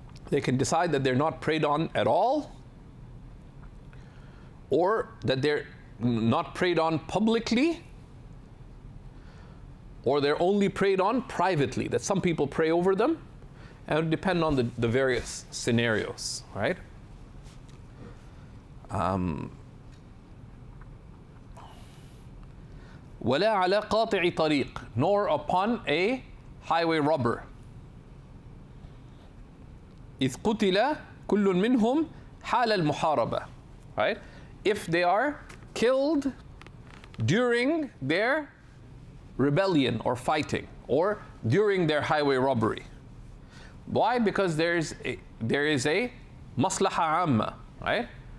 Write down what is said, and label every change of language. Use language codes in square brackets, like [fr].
[en] They can decide that they're not prayed on at all, or that they're not prayed on publicly, or they're only prayed on privately, that some people pray over them, and it would depend on the various scenarios, right? [ar] وَلَا عَلَى قَاطِعِ طَرِيقٍ, [en] nor upon a highway robber. [ar] إِذْ قُتِلَ كُلٌّ مِّنْهُمْ حَالَ الْمُحَارَبَةِ, right? [en] If they are killed during their rebellion or fighting, or during their highway robbery. Why? Because there is a maslaha amma, right?